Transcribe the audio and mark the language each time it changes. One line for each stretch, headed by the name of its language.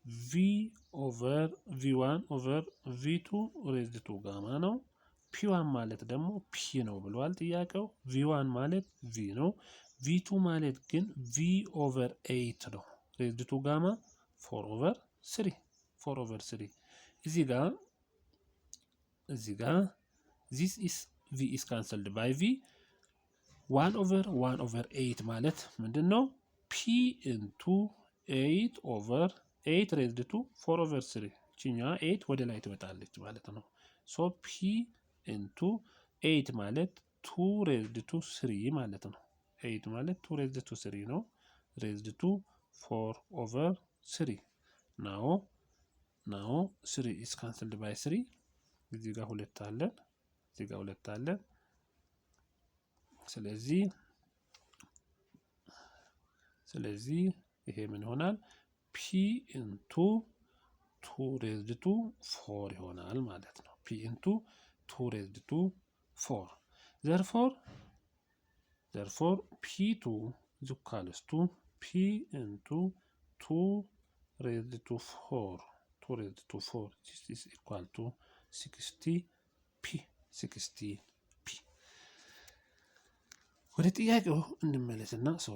Amharic: V/V1 over V2 raised to gamma ነው። P1 ማለት ደግሞ P ነው ብሏል ጥያቄው። V1 ማለት V ነው። V2 ማለት ግን V/8 ነው። raised to gamma 4/3 እዚህ ጋር
English: this is V is cancelled by V
Amharic: 1/8 ማለት ምንድነው?
English: P into 8/8 raised to 4/3
Amharic: ቺኛ 8 ወደ ላይ ትመጣለች ማለት ነው።
English: so P into 8 ማለት 2 raised to 3
Amharic: ማለት ነው።
English: 8 ማለት 2 raised to 3 ነው። raised to 4/3 now 3 is cancelled by 3
Amharic: እዚህ ጋር ሁለት አለን ስለዚህ ይሄ ምን ይሆናል?
English: P into 2 raised to 4
Amharic: ይሆናል ማለት ነው።
English: P into 2 raised to 4 therefore P2 is equals to P into 2 raised to 4 this is equal to 60p
Amharic: ወደ ጥያቄው እንመለስና